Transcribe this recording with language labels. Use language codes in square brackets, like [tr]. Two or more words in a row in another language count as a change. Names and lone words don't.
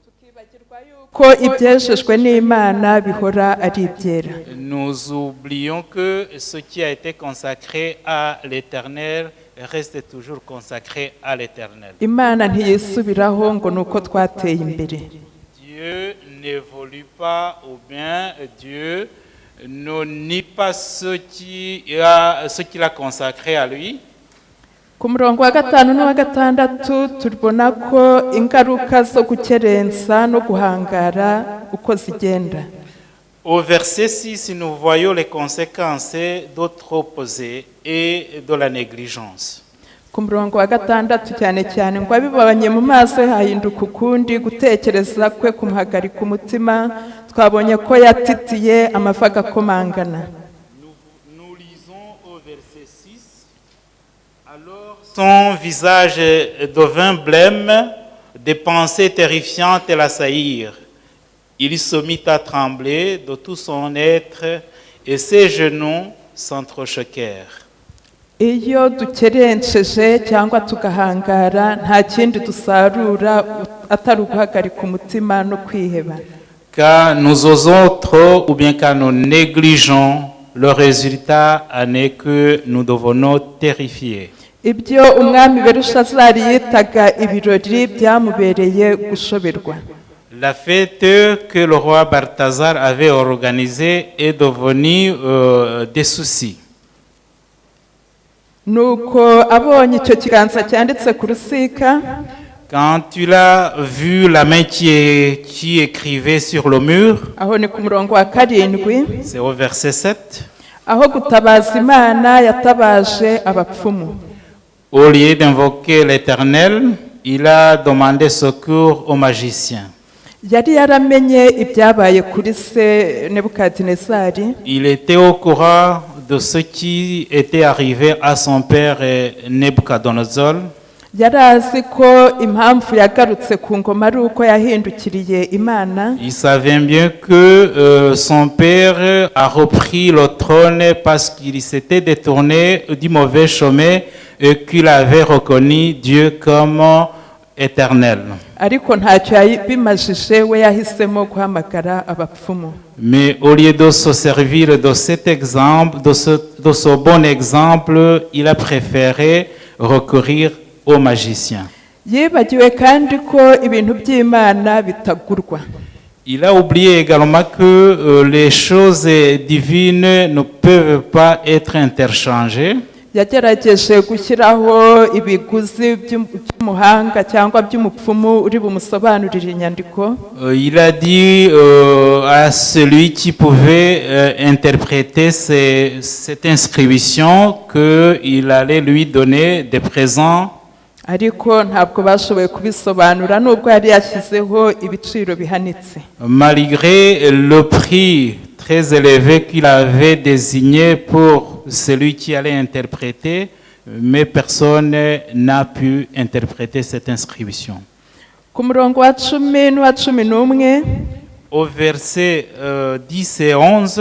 [fr] Nous oublions que ce qui a été consacré à l'Éternel reste toujours consacré à l'Éternel. Dieu n'évolue pas, ou bien Dieu ne nie pas ce qu'il a consacré à lui. [rw] Ku murongo wa 5 n'uwa 6 tubona ko ingaruka zo gukerensa no guhangara uko zigenda. [fr] Au verset 6, nous voyons les conséquences d'autres opposés et de la négligence. [rw] Ku murongo wa 6 cyane cyane ngo abibabanye mu maso hahinduka ukundi, gutekereza kwe kumuhagarika umutima, twabonye ko yatitiye amavi agakomangana. [fr] Nous lisons au verset 6, alors son visage devint blême, des pensées terrifiantes l'assaillirent. Il se mit à trembler de tout son être et ses genoux sans trop choquer. [rw] iyo dukerenceje cyangwa tugahangara nta kindi dusarura atari uguhagarika umutima no kwiheba. [fr] Car nous osons trop ou bien car nous négligeons, le résultat en est que nous devenons terrifiés. [rw] ibyo umwami Belushazari yitaga ibirori byamubereye gushoberwa. [fr] La fête que le roi Balthazar avait organisée est devenue des soucis. [rw] nuko abonye icyo kiganza cyanditse ku rusika, [fr] Quand tu l'as vu, la main qui écrivait sur le mur, [rw] aho ni ku murongo wa 7, [fr] c'est au verset 7, [rw] aho gutabaza Imana yatabaje abapfumu. [fr] au lieu d'invoquer l'Éternel, il a demandé secours aux magiciens. [rw] yari yaramenye ibyabaye kuri se Nebukadinezari, [fr] Il était au courant de ce qui était arrivé à son père Nebuchadnezzar. [rw] yari azi ko impamvu yagarutse ku ngoma ari uko yahindukiriye Imana. [fr] Il savait bien que son père a repris le trône parce qu'il s'était détourné du mauvais chemin et qu'il avait reconnu Dieu comme éternel. [rw] ariko ntacyo bimajije, we yahisemo guhamagara abapfumu. [fr] Mais au lieu de se servir de cet exemple, de ce bon exemple, il a préféré recourir aux magiciens. [rw] yibagiwe kandi ko ibintu by'Imana bitagurwa. [fr] Il a oublié également que les choses divines ne peuvent pas être interchangées. [rw] yagerageje gushyiraho ibiguzi by'umuhanga cyangwa by'umupfumu uri bumusobanurire inyandiko. [fr] Il a dit à celui qui pouvait interpréter cette inscription qu'il allait lui donner des présents. [rw] ariko ntabwo bashoboye kubisobanura nubwo yari yashyizeho ibiciro bihanitse. [fr] Malgré le prix très élevé qu'il avait désigné pour celui qui allait interpréter, mais personne n'a pu interpréter cette inscription. [rw] Ku murongo wa 10 n'uwa 11 [fr] Au verset 10 et 11,